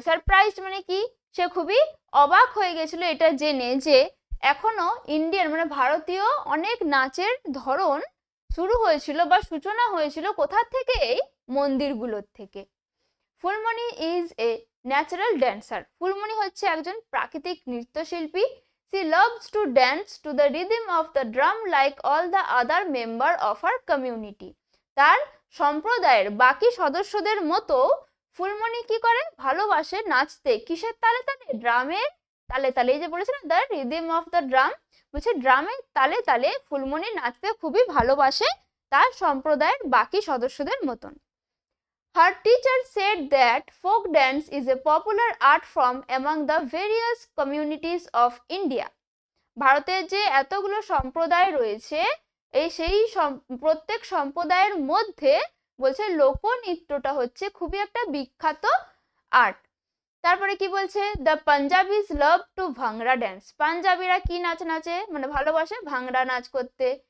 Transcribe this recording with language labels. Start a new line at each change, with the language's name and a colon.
Bangla: Surprise মানে কি, সে খুবই অবাক হয়ে গেছিল এটা জেনে যে এখনো ইন্ডিয়ান মানে ভারতীয় অনেক নাচের ধরন শুরু হয়েছিল বা সূচনা হয়েছিল কোথা থেকে, এই মন্দিরগুলোর থেকে।
English: Phulmoni is a natural dancer,
Bangla: Phulmoni হচ্ছে একজন প্রাকৃতিক নৃত্যশিল্পী।
English: She loves to dance to the rhythm of the drum like all the other member of her community.
Bangla: তার সম্প্রদায়ের বাকি সদস্যদের মতো ফুলমণি কি করে, ভালোবাসে নাচতে, কিসের তালে তালে, ড্রামের তালে তালে। এই যে বলেছিলাম
English: the rhythm of the drum,
Bangla: বলছে ড্রামের তালে তালে ফুলমণি নাচতে খুবই ভালোবাসে তার সম্প্রদায়ের বাকি সদস্যদের মতন।
English: Her teacher said that folk dance is a popular art form among the various communities of India.
Bangla: ভারতের যে এতগুলো সম্প্রদায় রয়েছে, এই সেই প্রত্যেক সম্প্রদায়ের মধ্যে বলছে লোকনৃত্যটা হচ্ছে খুবই একটা বিখ্যাত আর্ট। তারপরে কি বলছে,
English: the Punjabis love to ভাংড়া dance,
Bangla: পাঞ্জাবিরা কি নাচ নাচে মানে ভালোবাসে ভাংড়া নাচ করতে।